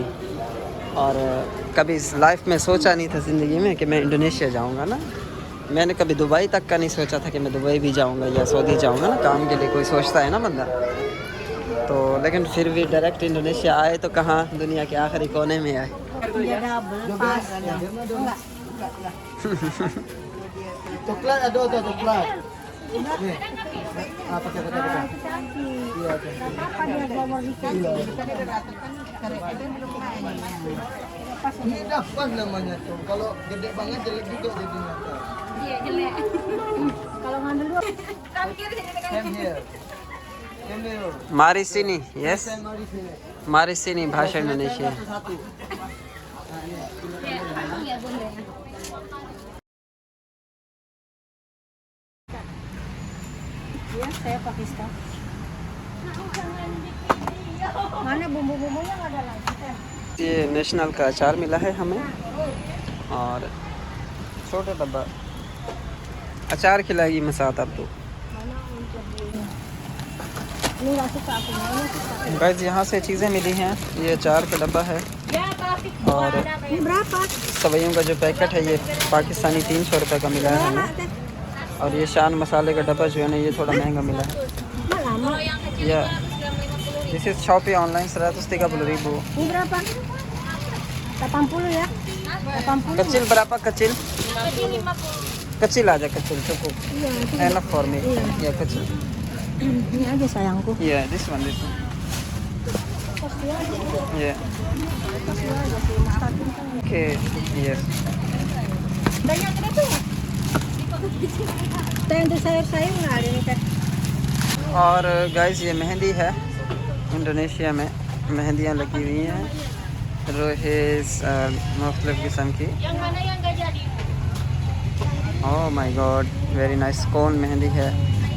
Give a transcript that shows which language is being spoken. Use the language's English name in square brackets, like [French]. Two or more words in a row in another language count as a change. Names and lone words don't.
[Hindi] और कभी इस लाइफ में सोचा नहीं था ज़िंदगी में कि मैं इंडोनेशिया जाऊँगा ना. मैंने कभी दुबई तक का नहीं सोचा था कि मैं दुबई भी जाऊँगा या सऊदी जाऊँगा ना काम के लिए. कोई सोचता है ना बंदा तो, लेकिन फिर भी डायरेक्ट इंडोनेशिया आए तो कहाँ, दुनिया के आखिरी कोने में आए. [Indonesian] Dia double pas. Enggak. Coklat ada tuh coklat. Nih. Apa kata Nah, itu cantik. Iya. Nggak apa-apa dia bawa di kaki. Ini dah pas namanya tuh. Kalau gede banget jelek juga jadinya. Iya, jelek. Kalau ngambil dua. Terakhir [English] Come here. Come here. [Indonesian] Mari sini. यस, Mari sini. Mari sini bahasa Indonesia. Satu. Iya, boleh. Iya, saya Pakistan. Mana bumbu-bumbunya nggak ada lagi. [Hindi] ये नेशनल का अचार मिला है हमें और छोटा डब्बा अचार खिलाएगी मसात आपको. [Indonesian] Ini nggak suka aku, ini suka. [Hindi] गाइस यहाँ से चीज़ें मिली हैं. ये अचार का डब्बा है और [Indonesian] Ini berapa? [Hindi] सवैयों का जो पैकेट है ये पाकिस्तानी 300 रुपये का मिला है हमें. और ये शान मसाले का डब्बा जो है ना, ये थोड़ा महंगा मिला है. [Indonesian] Nggak lama. [English] Ya this is Shopee online 130.000. [Indonesian] Ini berapa? 80 ya? 80. कच्चिल berapa kecil? Kecil aja, kecil cukup. Iya, itu. [English] Enough for me. [Indonesian] Ya kecil. Ini aja sayangku. [English] Yeah, this one. [Indonesian] Kasih aja. [English] Yeah. [Indonesian] Kasih aja sih, mustakin kan. [English] Okay. Yes. [Indonesian] Banyak ada tuh. Teh untuk sayur-sayur nggak ada nih teh. [Hindi] और गाइस ये मेहंदी है. इंडोनेशिया में मेहंदियाँ लगी हुई हैं रोहेस मुख्तलिफ किस्म की. [Indonesian] Yang mana yang nggak jadi? [English] Oh my God, very nice. [Hindi] कौन मेहंदी है.